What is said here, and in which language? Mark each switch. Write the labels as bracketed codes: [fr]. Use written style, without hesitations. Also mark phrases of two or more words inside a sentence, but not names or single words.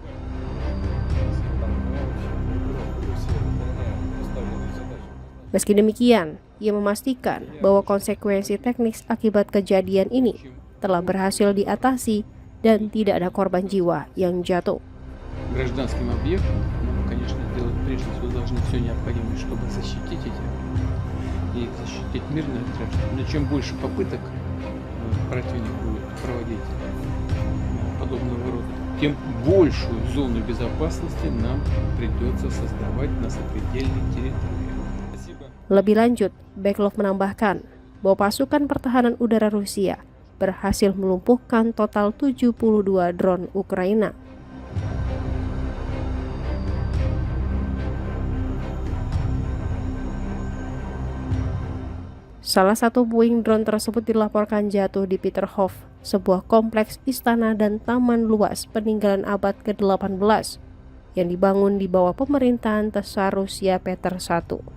[id] Meski demikian, ia memastikan bahwa konsekuensi teknis akibat kejadian ini telah berhasil diatasi dan tidak ada korban jiwa yang jatuh. [ru] Гражданским объектам, конечно, делать прежде всего должны все необходимое, чтобы защитить эти и защитить мирные граждан. Но чем больше попыток противник будет проводить подобного рода, тем большую зону безопасности нам придется создавать на сопредельной территории. [id] Lebih lanjut, Beglov menambahkan bahwa pasukan pertahanan udara Rusia berhasil melumpuhkan total 72 drone Ukraina. Salah satu puing drone tersebut dilaporkan jatuh di Peterhof, sebuah kompleks istana dan taman luas peninggalan abad ke-18 yang dibangun di bawah pemerintahan Tsar Rusia Peter I.